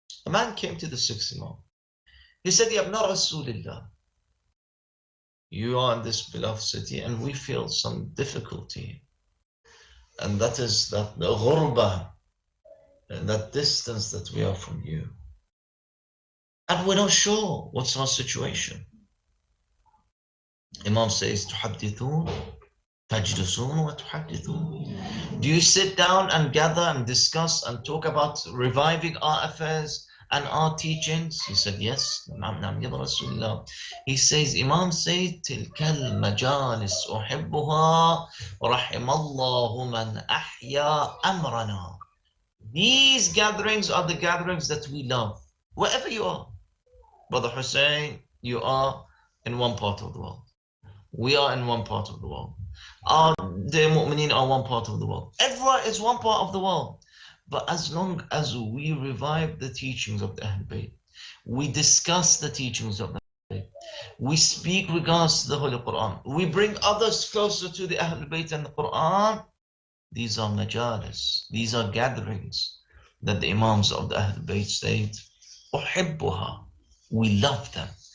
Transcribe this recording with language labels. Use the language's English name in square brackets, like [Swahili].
[English] A man came to the sixth Imam. He said, Ya Ibn Rasulillah, you are in this beloved city and we feel some difficulty. And that is that the ghurba, that distance that we are from you. And we're not sure what's our situation. Imam says, [Arabic] تحدثون تجلسون وتحدثون. [English] Do you sit down and gather and discuss and talk about reviving our affairs and our teachings? He said, yes. [Arabic] نعم نعم يا رسول الله. [English] He says, Imam says, [Arabic] تلك المجالس أحبها رحم الله من أحيا أمرنا. [English] These gatherings are the gatherings that we love. Wherever you are. Brother Hussein, you are in one part of the world. We are in one part of the world. The mu'mineen are one part of the world. Everyone is one part of the world. But as long as we revive the teachings of the Ahlulbayt, we discuss the teachings of the Ahlulbayt, we speak regards to the Holy Quran, we bring others closer to the Ahlulbayt and the Quran, these are majalis, these are gatherings that the Imams of the Ahlulbayt state, أحبها, we love them.